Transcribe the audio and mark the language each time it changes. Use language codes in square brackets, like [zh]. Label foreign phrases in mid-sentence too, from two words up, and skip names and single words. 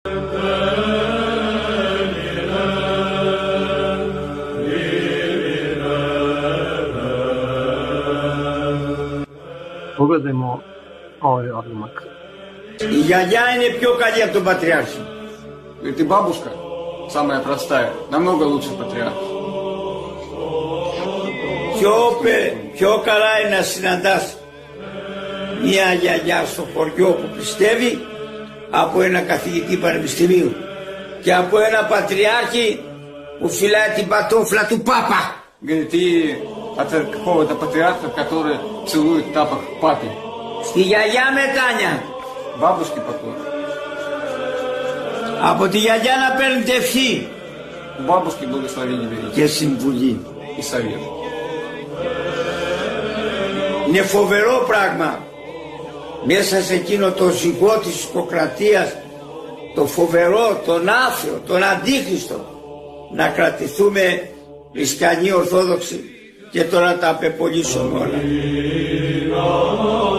[hr] Pogledajmo ovaj odlomak. [el] Η γιαγιά είναι πιο καλή από τον Πατριάρχη. [ru] Ведь и бабушка самая простая, намного лучше патриарха. [el] Πιο καλά είναι να συναντάς μια γιαγιά στο χωριό που πιστεύει από ένα καθηγητή πανεπιστημίου και από ένα πατριάρχη που φυλάει την πατόφλα του Πάπα. [ru] Говорит, и от какого-то патриарха, который целует тапок папе. [el] Στη γιαγιά μετάνια. [ru] Бабушке поклон. [el] Από τη γιαγιά να παίρνετε ευχή [ru] У бабушки благословение берите. [el] και συμβουλή. [ru] И совет. [el] Είναι φοβερό πράγμα μέσα σε εκείνο το ζυγό της οικοκρατίας, το φοβερό, τον άθεο, τον αντίχριστο, να κρατηθούμε χριστιανοί ορθόδοξοι και τώρα τα απεπολύσουμε όλα.